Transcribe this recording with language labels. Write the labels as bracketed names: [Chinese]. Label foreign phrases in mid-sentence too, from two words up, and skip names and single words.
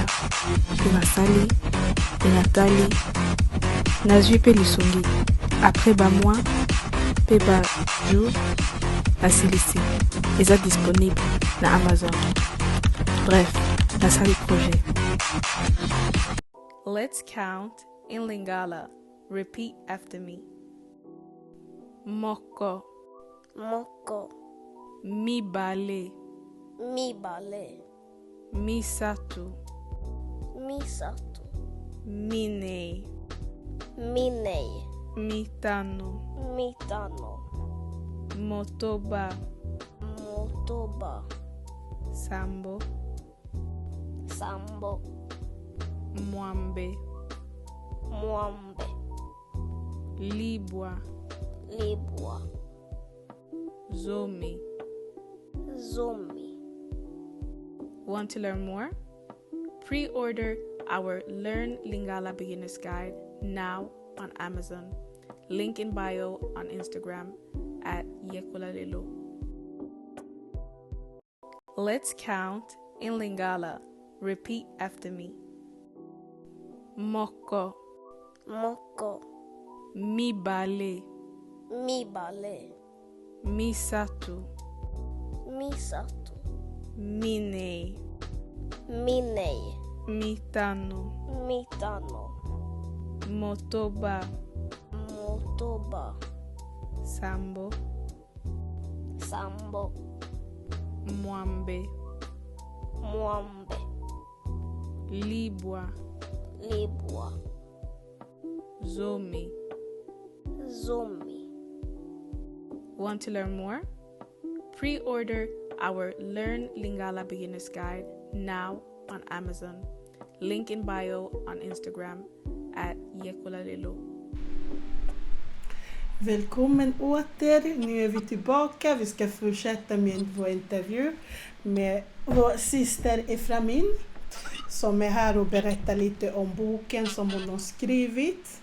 [Lingala] Pe nasali, pe natali. Nazwi pe lisongi. Après ba mois, pe ba jour, nasilisi. Eza disponible na Amazon. Bref, nasali projet. [English] Let's count in Lingala. Repeat after me. [Lingala] Moko, Moko, mibale, mibale, misatu, misatu, mine, minei, mitano, mitano, motoba, motoba, sambo, sambo, mwambe, mwambe, libwa, libwa, zomi. zomi. [English] Want to learn more? Pre-order our Learn Lingala Beginner's Guide now on Amazon. Link in bio on Instagram at Yekulalelo. Let's count in Lingala. Repeat after me. [Lingala] Moko, Moko, mibale, mibale, misatu, misatu, mine, minei, mitano, mitano, motoba, motoba, sambo, sambo, mwambe, mwambe, libwa, libwa, zomi. zomi. [English] Want to learn more? Pre-order our Learn Lingala Beginner's Guide now on Amazon. Link in bio on Instagram at Yekulalelo. [Swedish] Välkommen åter, nu är vi tillbaka. Vi ska fortsätta med vår intervju med vår syster Eframin som är här och berättar lite om boken som hon har skrivit.